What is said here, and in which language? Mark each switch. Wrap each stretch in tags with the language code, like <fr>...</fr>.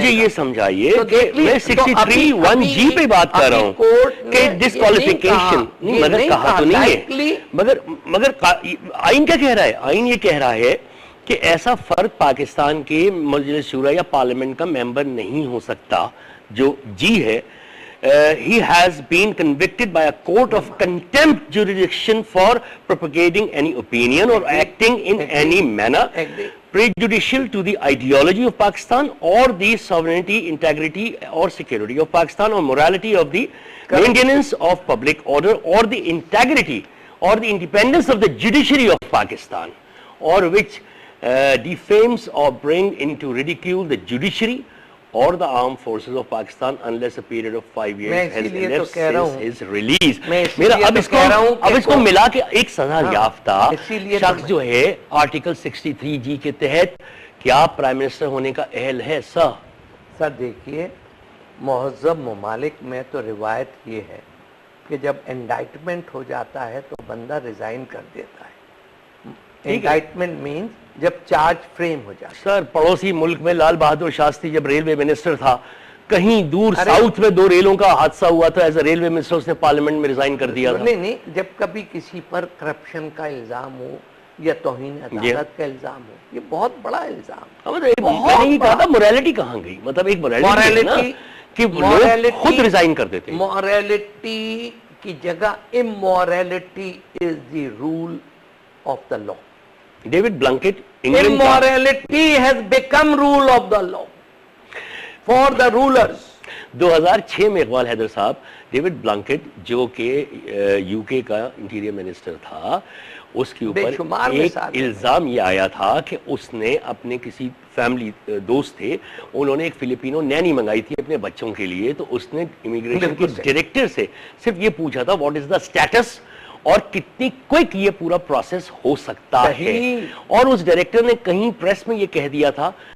<ur>اب مجھے یہ سمجھائیے کہ میں 63(1)(g) پہ بات کر رہا ہوں کہ ڈسکوالیفیکیشن، مگر کہا تو نہیں ہے، مگر آئین کیا کہہ رہا ہے؟ آئین یہ کہہ رہا ہے کہ ایسا فرد پاکستان کے مجلس شورا یا پارلیمنٹ کا ممبر نہیں ہو سکتا جو جی ہے.</ur> <en>He has been convicted by a court of contempt jurisdiction for propagating any opinion or acting in any manner prejudicial to the ideology of Pakistan or the sovereignty, integrity or security of Pakistan or morality of the maintenance of public order or the integrity or the independence of the judiciary of Pakistan, or which defames or bring into ridicule the judiciary or the armed forces of Pakistan unless a period of 5 years has elapsed since his release.</en> <ur>میرا اب اس کو ملا کے ایک سزا یافتہ شخص جو ہے آرٹیکل 63(g) کے تحت کیا پرائم منسٹر ہونے کا اہل ہے؟ سر دیکھیے، مہذب ممالک میں تو روایت یہ ہے کہ جب انڈائٹمنٹ ہو جاتا ہے تو بندہ ریزائن کر دیتا ہے. انڈائٹمنٹ مینز جب چارج فریم ہو جاتا ہے. سر پڑوسی ملک میں لال بہادر شاستری جب ریلوے منسٹر تھا، کہیں دور ساؤتھ میں 2 ریلوں کا حادثہ ہوا تھا، ایز اے ریلوے منسٹر اس نے پارلیمنٹ میں ریزائن کر دیا تھا. نہیں، جب کبھی کسی پر کرپشن کا الزام ہو یا توہین عدالت کا الزام ہو، یہ بہت بڑا الزام. میں نے کہا تھا موریلٹی کہاں گئی؟ مطلب ایک موریلٹی کہ لوگ خود ریزائن کر دیتے. موریلٹی کی جگہ اموریلٹی</ur> <en>Is the rule of the law.</en> <ur>David Blinkit</ur> <en>Immorality has become rule of the law for the rulers.</en> <ur>2006 میں اقبال حیدر صاحب، ڈیوڈ بلنکٹ جو کہ یو کے کا انٹیریئر منسٹر تھا، اس کے اوپر ایک الزام یہ آیا تھا کہ اس نے اپنے کسی فیملی دوست تھے, انہوں نے ایک فلپینو نینی منگائی تھی اپنے بچوں کے لیے, تو اس نے امیگریشن کے ڈائریکٹر سے صرف یہ پوچھا تھا</ur> <en>what is the status</en> <ur>اور کتنی کوئک یہ پورا پروسیس ہو سکتا ہے, اور اس ڈائریکٹر نے کہیں پریس میں یہ کہہ دیا تھا.</ur>